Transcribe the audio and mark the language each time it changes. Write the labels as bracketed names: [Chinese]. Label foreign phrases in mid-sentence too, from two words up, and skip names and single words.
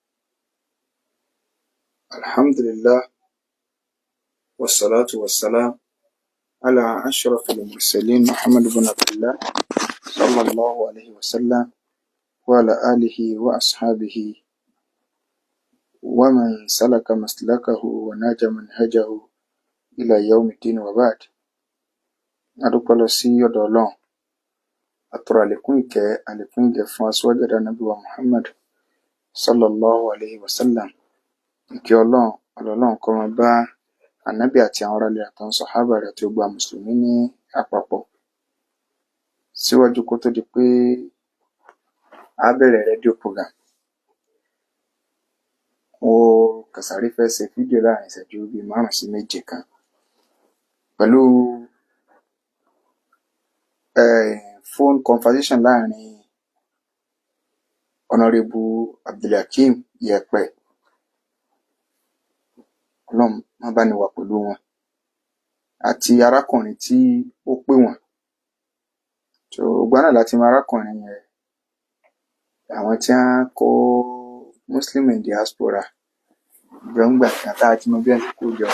[Arabic] الحمد لله والصلاة والسلام على أشرف المرسلين محمد بن عبد الله صلى الله عليه وسلم وعلى آله وأصحابه ومن سلك مسلكه وناج منهجه إلى يوم الدين وبعد. [Yoruba] adúpẹ́ lọ sí ọ̀dọ̀ Ọlọ́run, àtọrọ àlékún ìkẹ́ fún aṣíwájú ẹ̀dá Ànábì wa Muhammad [Arabic] صلى الله عليه وسلم. [Yoruba] Ìkẹ́ Ọlọ́run kó máa bá Ànábì àti àwọn aráalé àtàwọn sàhábà rẹ̀ àti gbogbo mùsùlùmí ní àpapọ̀. Síwájú kó tó di pé a bẹ̀rẹ̀ [English] rédíò program, [Yoruba] mo kàsáré fẹ́ ṣe fídíò láàrin ìṣẹ́jú bíi 5 sí 7 kan pẹ̀lú [English] phone conversation [Yoruba] láàrin Honorable Abdulhakeem Yẹ̀pẹ̀, Ọlọ́run má bá ní wà pẹ̀lú wọn, àti arákùnrin tí ó pè wọ́n. Gbogbo náà láti mọ arákùnrin yẹn, àwọn tí wọ́n kó [English] Muslim in diaspora [Yoruba] jọ ń gbà kan tá a ti mọ bí wọ́n ti kó jọ.